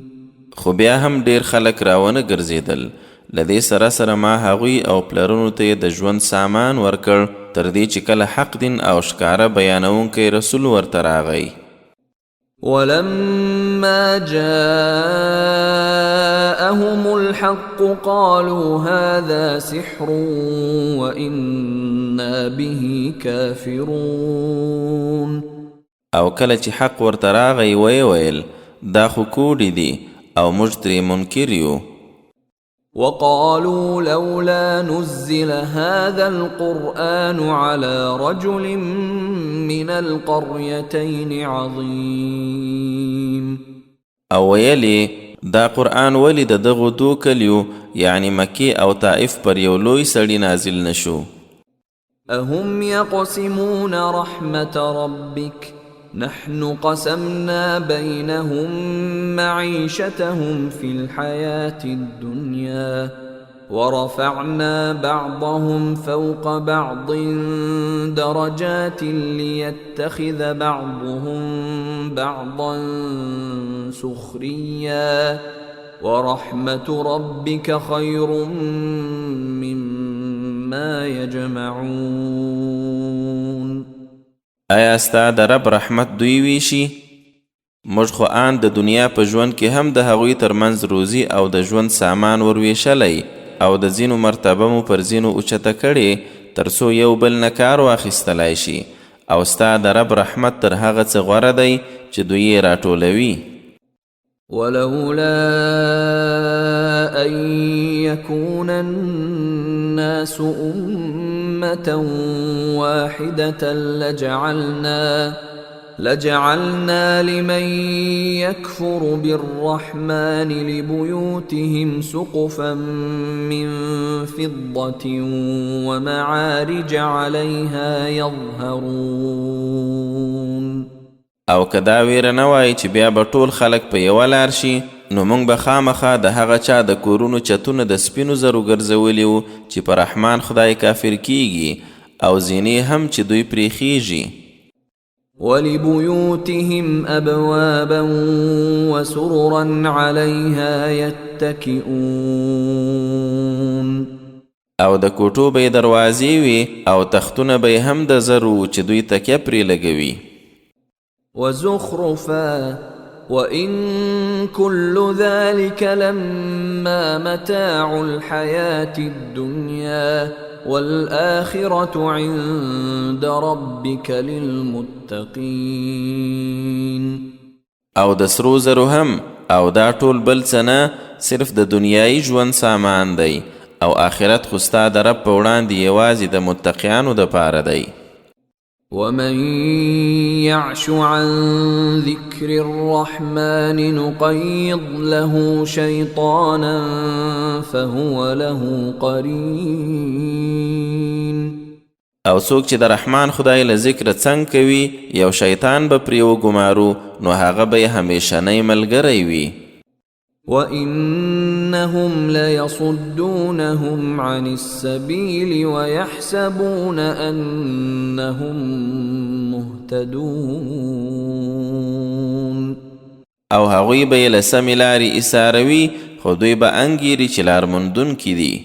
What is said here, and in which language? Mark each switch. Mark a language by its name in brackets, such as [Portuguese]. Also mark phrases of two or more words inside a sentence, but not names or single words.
[Pashto] خو بیا هم ډیر خلک راونه ګرځېدل، له دې سره ما هغوی او پلرونو ته د ژوند سامان ورکړ تر دې چې کله حق دین او ښکاره بیانونکی رسول ورته راغی. [Arabic] ولما جاءهم الحق قالوا هذا سحر وإنا به كافرون. [Pashto] او کله چې حق ورته راغی ویې ویل دا خو کوډې دي او موږ ترې منکر یو. [Arabic] وقالوا لولا نزل هذا القرآن على رجل من القريتين عظيم. [Pashto] او ویلی دا قرآن ولی د دغو دو کلیو یعنی مکی او طائف پر یو لوی سړي نازل نشو. [Arabic] أهم يقسمون رحمة ربك نحن قسمنا بينهم معيشتهم في الحياة الدنيا ورفعنا بعضهم فوق بعض درجات ليتخذ بعضهم بعضا سخريا ورحمة ربك خير مما يجمعون. [Pashto] آیا ستا د رب رحمت دوی ویشي؟ موږ خو آن د دنیا په ژوند کې هم د هغوی ترمنځ روزي او د ژوند سامان ورویشلی او د ځینو مرتبه مو پر ځینو اوچته کړې تر څو یو بل نه کار واخیستلی شي او ستا د رب رحمت تر هغه څه غوره دی چې دوی یې راټولوي. [Arabic] ولولا أن يكون الناس أمة واحدة لجعلنا لمن يكفر بالرحمن لبيوتهم سقفا من فضة ومعارج عليها يظهرون. [Pashto] او که دا ویره نه وای چې بیا به ټول خلک په یوه لار شي نو موږ به خامخا د هغه چا د کورونو چتونه د سپینو زرو ګرځولي وو چې په رحمان خدای کافر کیږي او زینې هم چې دوی پرې خیږي. [Arabic] ولبيوتهم أبوابا وسررا عليها يتكئون. [Pashto] او د کوټو به دروازې وي او تختونه به هم د زرو چې دوی تکیه پرې لګوي. [Arabic] وزخرفا وإن كل ذلك لما متاع الحياة الدنيا والآخرة عند ربك للمتقين. [Pashto] او د سرو زرو هم او دا ټول بل څه نه صرف د دنیایي ژوند سامان دی او آخرت خو ستا د رب په وړاندې یوازې د متقیانو دپاره دی. [Arabic] ومن يعش عن ذكر الرحمن نقيض له شيطانا فهو له قرين. [Pashto] او څوک چې د رحمان خدای له ذکر څنګ کوي یو شیطان به پرې وګمارو نو هغه به یې همیشنی ملګری وي. [Arabic] وَإِنَّهُمْ لَيَصُدُّونَهُمْ عَنِ السَّبِيلِ وَيَحْسَبُونَ أَنَّهُمْ مُهْتَدُونَ. [Pashto] او هغوی به یې له سمې لارې ایساروي خو دوی به انګیري چې لارموندونکي دي.